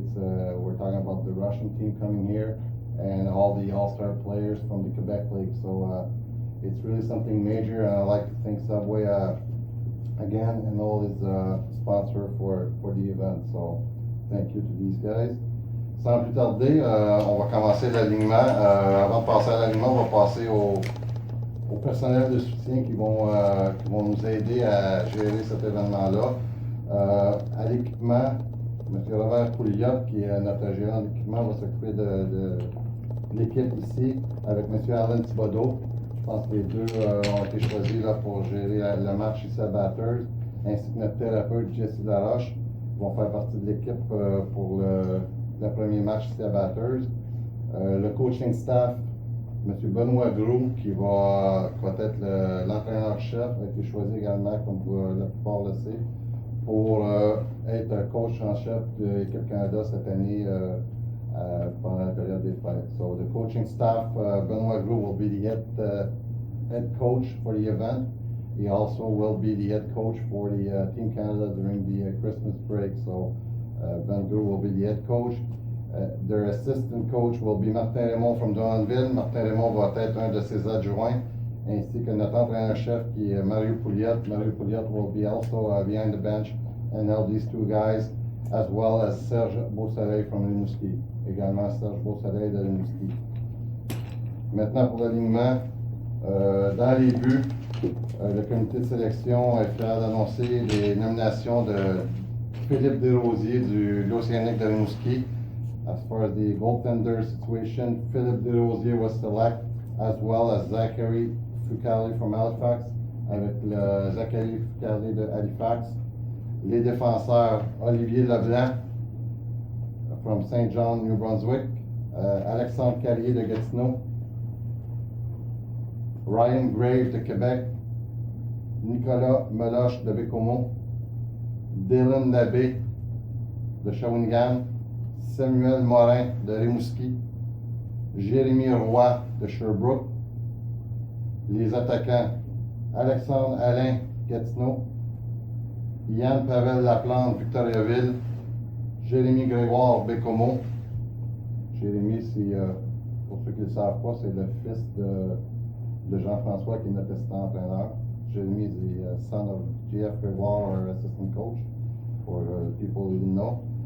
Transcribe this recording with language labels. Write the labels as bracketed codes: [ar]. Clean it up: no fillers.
[en] We're talking about the Russian team coming here and all the all-star players from the Quebec League. So it's really something major, and I'd like to thank Subway again and all his sponsor for the event. So thank you to these guys. [fr] Sans plus tarder, on va commencer l'alignement. Avant de passer à l'alignement, on va passer au personnel de soutien qui vont nous aider à gérer cet événement-là. À l'équipement, M. Robert Pouliot, qui est notre gérant d'équipement, va s'occuper de l'équipe ici avec M. Alain Thibodeau. Je pense que les deux ont été choisis là, pour gérer le match ici à Bathurst, ainsi que notre thérapeute Jesse Laroche vont faire partie de l'équipe pour le premier match ici à Bathurst. Le coaching staff, M. Benoît Gros, qui va être l'entraîneur-chef, a été choisi également, comme la plupart le savent, pour être coach en chef de l'équipe Canada cette année pendant la période des fêtes. [en] So the coaching staff, Benoit Gros will be the head coach for the event. He also will be the head coach for the Team Canada during the Christmas break. So Ben Gros will be the head coach. Their assistant coach will be Martin Raymond from Drummondville. [fr] Martin Raymond va être un de ses adjoints, ainsi que notre entraîneur-chef qui est Mario Pouliot. [en] Mario Pouliot will be also behind the bench and help these two guys, as well as Serge Beausoleil from Rimouski. [fr] Également Serge Beausoleil de Rimouski. Maintenant pour l'alignement, dans les buts, le comité de sélection est fier d'annoncer les nominations de Philippe Desrosiers de l'Océanique de Rimouski. [en] As far as the goaltender situation, Philippe Desrosiers was selected, as well as Zachary Fucali from Halifax, [fr] avec le Zachary Fucali de Halifax. Les défenseurs, Olivier Leblanc from Saint John, New Brunswick, Alexandre Carrier de Gatineau, Ryan Grave de Québec, Nicolas Meloche de Bécomo, Dylan Labbé de Shawinigan, Samuel Morin de Rimouski, Jérémy Roy de Sherbrooke. Les attaquants, Alexandre Alain Gatineau, Yann Pavel Laplante Victoriaville, Jérémy Grégoire Bécomo. Jérémy, pour ceux qui ne le savent pas, c'est le fils de Jean-François qui est notre assistant entraîneur. [en] Jérémy is the son of J.F. Grégoire, our assistant coach, for people who didn't know.